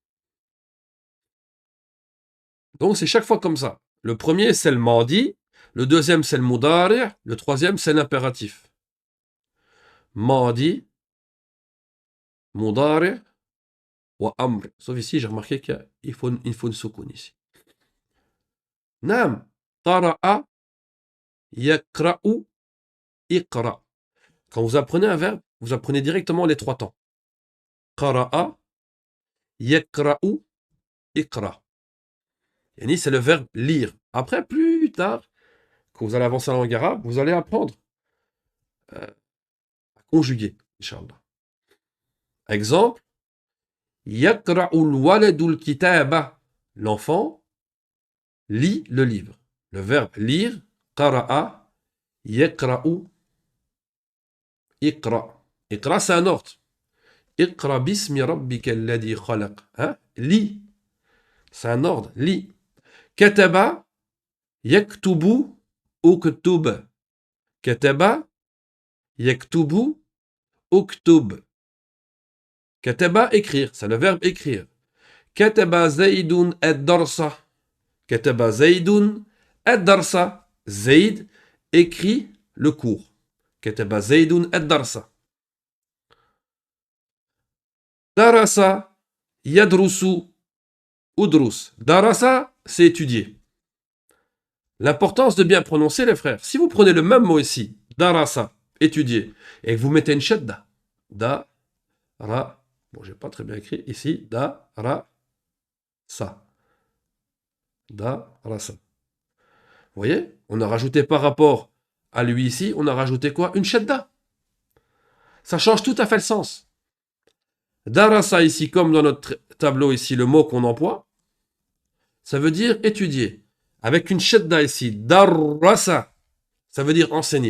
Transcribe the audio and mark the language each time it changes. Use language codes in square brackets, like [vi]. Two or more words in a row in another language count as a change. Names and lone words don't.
[fr] Donc, c'est chaque fois comme ça. Le premier, c'est le madi. Le deuxième, c'est le mudari'. Le troisième, c'est l'impératif. [ar] ماضٍ، مضارع وأمر. [fr] Sauf ici, j'ai remarqué qu'il faut une soukoun ici. [ar] نعم، قرأ، يقرأ، اقرأ'. [fr] Quand vous apprenez un verbe, vous apprenez directement les trois temps. [ar] قرأ، يقرأ، اقرأ'. [fr] Yani, c'est le verbe lire. Après, plus tard, quand vous allez avancer en langue arabe, vous allez apprendre à conjuguer, Inch'Allah. [ar] Exemple, يقرأ الولد الكتاب. [fr] L'enfant lit le livre. Le verbe lire, [ar] قرأ، يقرأ، اقرأ'. [fr] Iqra', c'est un ordre. [ar] اقرأ باسم ربك الذي خلق. [fr] Hein? Lis. C'est un ordre. Lis. [ar] كتب، يكتب، اكتب. كتب، يكتب، اكتب. [fr] Kataba, écrire. C'est le verbe écrire. [ar] كتب زيد الدرس. كتب زيد الدرس. [fr] Zayd écrit le cours. [ar] كتب زيد الدرس. درس، يدرس، ادرس. [fr] Darasa, c'est étudier. L'importance de bien prononcer, les frères. Si vous prenez le même mot ici, darasa, étudier, et que vous mettez une shadda, da, ra, bon, j'ai pas très bien écrit ici, da, ra, sa. Da, ra, sa. Vous voyez? On a rajouté par rapport à lui ici, on a rajouté quoi? Une shadda. Ça change tout à fait le sens. Darasa ici, comme dans notre tableau ici, le mot qu'on emploie, ça veut dire étudier. Avec une shadda ici, darasa, ça veut dire enseigner.